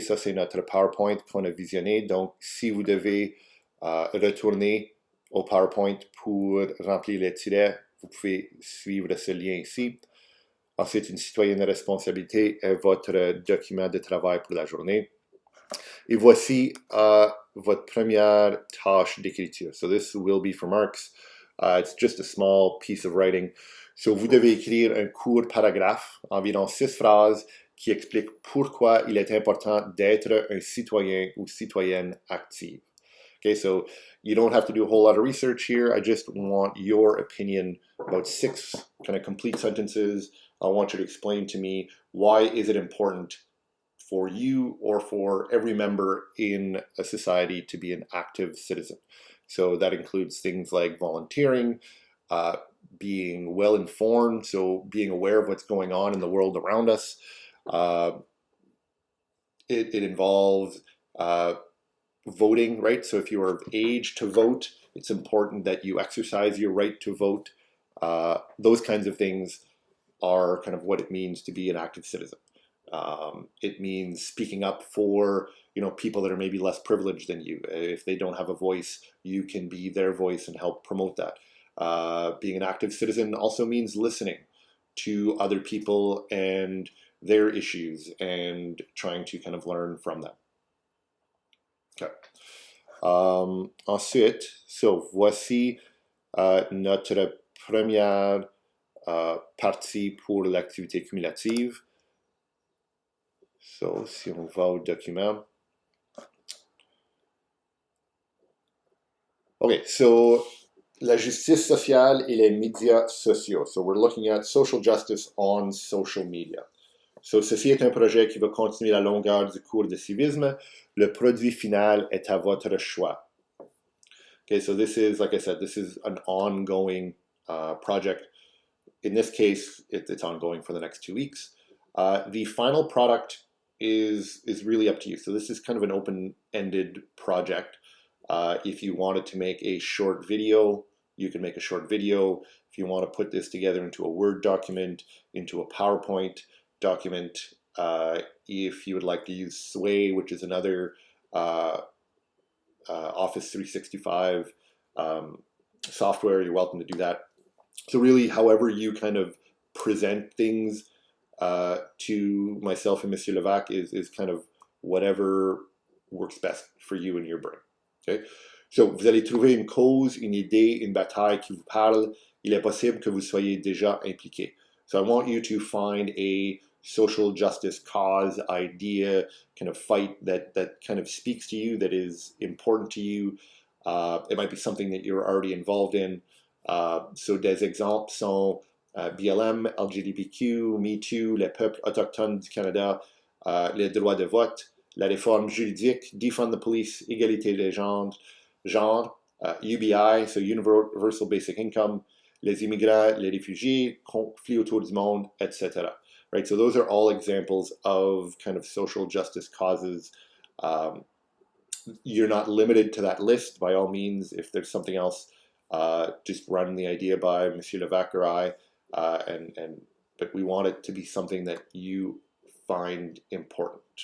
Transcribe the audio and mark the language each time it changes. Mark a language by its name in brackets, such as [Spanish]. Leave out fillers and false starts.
[French] Ça, c'est notre PowerPoint qu'on a visionné. Donc, si vous devez retourner au PowerPoint pour remplir les tirets, vous pouvez suivre ce lien ici. Ensuite, une citoyenne de responsabilité est votre document de travail pour la journée. Et voici votre première tâche d'écriture. [English] So this will be for marks. It's just a small piece of writing. [French] So vous devez écrire un court paragraphe, environ 6 phrases, qui explique pourquoi il est important d'être un citoyen ou citoyenne active. [English] Okay, so you don't have to do a whole lot of research here. I just want your opinion about 6 kind of complete sentences. I want you to explain to me why is it important for you or for every member in a society to be an active citizen. So that includes things like volunteering, being well informed, so being aware of what's going on in the world around us. It involves voting, right? So if you are of age to vote, it's important that you exercise your right to vote. Those kinds of things are kind of what it means to be an active citizen. It means speaking up for people that are maybe less privileged than you. If they don't have a voice, you can be their voice and help promote that. Being an active citizen also means listening to other people and their issues and trying to kind of learn from them. Okay. [French] Ensuite, voici notre première partie pour l'activité cumulative. Si on va au document. Okay, so la justice sociale et les médias sociaux. [English] So we're looking at social justice on social media. [French] So ceci est un projet qui va continuer la longueur du cours de civisme. Le produit final est à votre choix. [English] Okay, so this is, like I said, this is an ongoing project. In this case, it's ongoing for the next 2 weeks. The final product is really up to you. So this is kind of an open-ended project. If you wanted to make a short video, you can make a short video. If you want to put this together into a Word document, into a PowerPoint document, if you would like to use Sway, which is another Office 365 software, you're welcome to do that. So really, however you kind of present things to myself and Monsieur Levac is kind of whatever works best for you and your brain. Okay? [French] So, vous allez trouver une cause, une idée, une bataille qui vous parle. Il est possible que vous soyez déjà impliqué. [English] So I want you to find a social justice cause, idea, kind of fight that kind of speaks to you, that is important to you. It might be something that you're already involved in. [French] So des exemples sont BLM, LGBTQ, MeToo, les peuples autochtones du Canada, les droits de vote, la réforme juridique, [English] defund the police, [French] égalité des genres, UBI, so [English] Universal Basic Income, [French] les immigrants, les réfugiés, conflits autour du monde, etc. [English] Right, so those are all examples of kind of social justice causes. You're not limited to that list, by all means. If there's something else, just run the idea by Monsieur Levac or I, but we want it to be something that you find important.